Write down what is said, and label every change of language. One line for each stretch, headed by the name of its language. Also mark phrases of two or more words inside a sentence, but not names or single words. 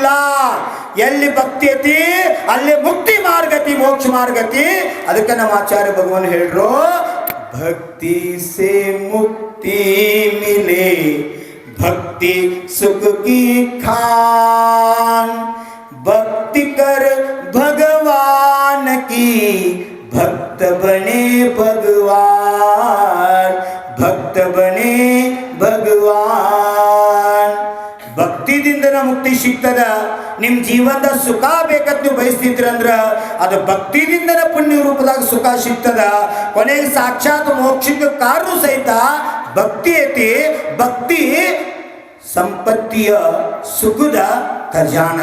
Kannada: ಎಲ್ಲಿ ಭಕ್ತಿ ಐತಿ ಅಲ್ಲಿ ಮುಕ್ತಿ ಮಾರ್ಗತಿ, ಮೋಕ್ಷ ಮಾರ್ಗತಿ. ಅದಕ್ಕೆ ನಮ್ಮ ಆಚಾರ್ಯ ಭಗವಾನ್ ಹೇಳ್ರು,
Hindi: भक्ति से मुक्ति मिले भक्ति सुख की खान, भक्ति कर भगवान की भक्त बने भगवान, भक्त बने भगवान.
Kannada: ಭಕ್ತಿದಿಂದ ಮುಕ್ತಿ ಸಿಗ್ತದ. ನಿಮ್ಮ ಜೀವನದ ಸುಖ ಬೇಕಂತ ನೀವು ಬಯಸ್ತಿದ್ರಂದ್ರ ಅದು ಭಕ್ತಿದಿಂದ ಪುಣ್ಯ ರೂಪದಾಗ ಸುಖ ಸಿಗ್ತದ. ಕೊನೆಗೆ ಸಾಕ್ಷಾತ್ ಮೋಕ್ಷಕ್ಕೆ ಕಾರಣ ಸಹಿತ ಭಕ್ತಿ ಐತಿ. ಭಕ್ತಿ ಸಂಪತ್ತಿಯ ಸುಖದ ಖಜಾನ.